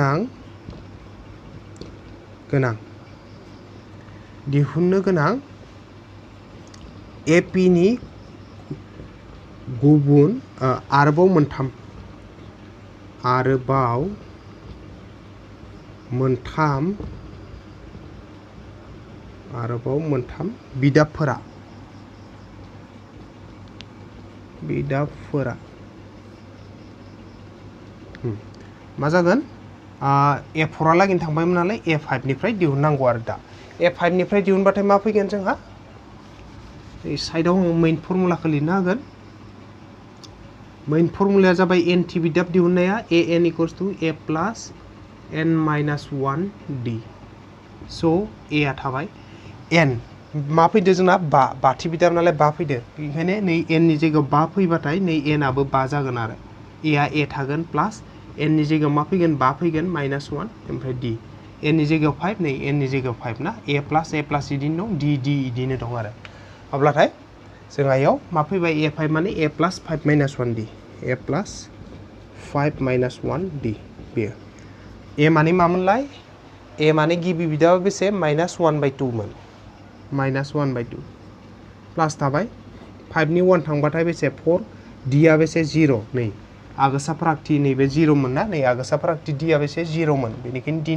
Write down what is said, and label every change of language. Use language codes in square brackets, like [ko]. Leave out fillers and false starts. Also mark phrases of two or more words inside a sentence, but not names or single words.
[brx] गोनां AP नि गुबुन आरोबाव मोनथाम बिदाबफोरा मा जागोन a4 लागि थांबायमोन नालाय a5 निफ्राय दिहुननांगौ आरो दा a5 निफ्राय दिहुनबाथाय मा फैगोन जोंहा এই साइडआव मेन फर्मुलाखौ लिरनो हागोन मेन फर्मुलाया जाबाय n t बिदाब दिहुननाया [en] an equals to a plus n minus 1 d so [brx] a आ थाबाय n मा फैदो जोंना 5 थि बिदाब नालाय 5 फैदो बेखायनो नै n नि जायगायाव 5 फैबाथाय नै n आबो 5 जागोन आरो a आ a थागोन प्लस n नि जायगायाव मा फैगोन 5 फैगोन माइनस 1 ओमफ्राय d n नि जायगायाव 5 नै n नि जायगायाव 5 ना a प्लस इदिनो दं d इदिनो दं आरो अब्लाथाय जोंहा इयाव मा फैबाय a5 माने [en] a plus 5 minus 1 d a plus 5 minus 1 d [brx] बेयो a माने मामोनलाय a माने गिबि बिदाबा बेसे माइनस 1/2 मोन माइनस 1/2 प्लस थाबाय 5 नि 1 थांबाथाय बेसे 4 d आ बेसे 0 नै आगोसा फारागथि नैबे 0 मोन ना नै आगोसा फारागथि d आ बेसे 0 मोन बेनिखायनो d